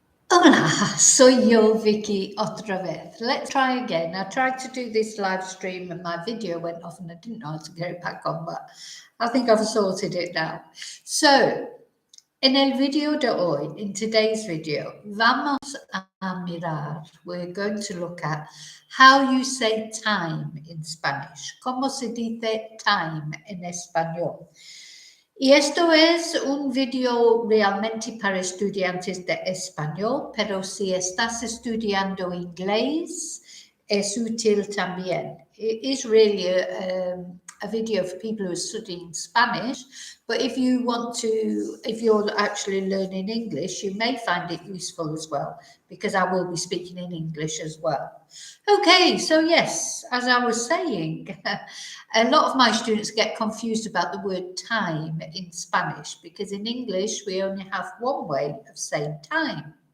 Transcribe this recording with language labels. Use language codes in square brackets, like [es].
[es] Hola, soy yo, Vicki, otra vez. [en] Let's try again. I tried to do this live stream and my video went off and I didn't know how to get it back on, but I think I've sorted it now. So, [es] en el video de hoy, [en] in today's video, [es] vamos a mirar, [en] we're going to look at how you say time in Spanish. [es] ¿Cómo se dice time en español? Y esto es un video realmente para estudiantes de español, pero si estás estudiando inglés, es útil también. [en] It is really a video for people who are studying Spanish, but if you're actually learning English, you may find it useful as well, because I will be speaking in English as well. Okay, so yes, as I was saying, a lot of my students get confused about the word time in Spanish, because in English we only have one way of saying time.